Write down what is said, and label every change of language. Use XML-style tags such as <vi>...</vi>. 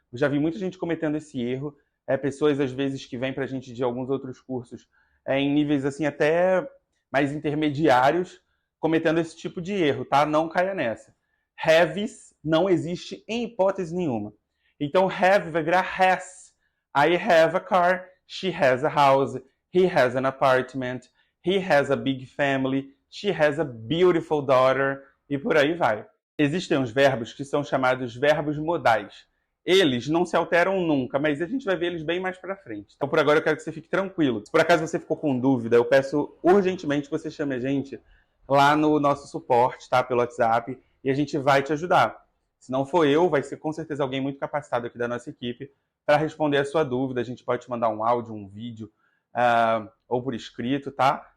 <pt>Eu já vi muita gente cometendo esse erro. Pessoas, às vezes, que vêm para a gente de alguns outros cursos, em níveis assim até mais intermediários, cometendo esse tipo de erro, tá? Não caia nessa. Haves não existe em hipótese nenhuma. Então, have vai virar has.</pt> <en>I have a car, she has a house, he has an apartment, he has a big family, she has a beautiful daughter,</en> <pt>e por aí vai. Existem os verbos que são chamados verbos modais. Eles não se alteram nunca, mas a gente vai ver eles bem mais pra frente. Então, por agora, eu quero que você fique tranquilo. Se por acaso você ficou com dúvida, eu peço urgentemente que você chame a gente lá no nosso suporte, tá? Pelo WhatsApp, e a gente vai te ajudar. Se não for eu, vai ser com certeza alguém muito capacitado aqui da nossa equipe para responder a sua dúvida. A gente pode te mandar um áudio, um vídeo, ou por escrito, tá?</pt>